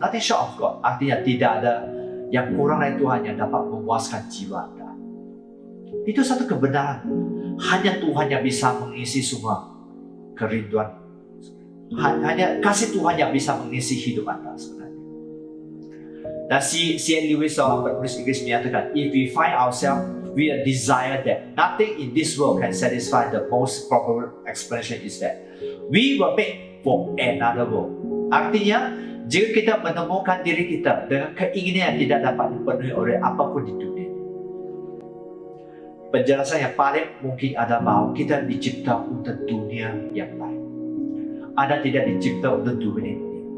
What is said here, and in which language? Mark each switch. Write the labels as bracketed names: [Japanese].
[English] Nothing short of God, [Indonesian] artinya tidak ada yang kurang dari Tuhan yang dapat memuaskan jiwa Anda. Itu satu kebenaran. Hanya Tuhan yang bisa mengisi semua kerinduan hanya kasih Tuhan yang bisa mengisi hidup Anda sebenarnya. Dan C.S. [English] Lewis, [Indonesian] seorang penulis Inggris, menyatakan, [English] if we find ourselves with a desire that nothing in this world can satisfy, the most proper explanation is that we were made for another world. [Indonesian] Artinya, jika kita menemukan diri kita dengan keinginan yang tidak dapat dipenuhi oleh apapun di dunia, penjelasan yang paling mungkin adalah bahwa kita dicipta untuk dunia yang lain. Anda tidak dicipta untuk dunia ini.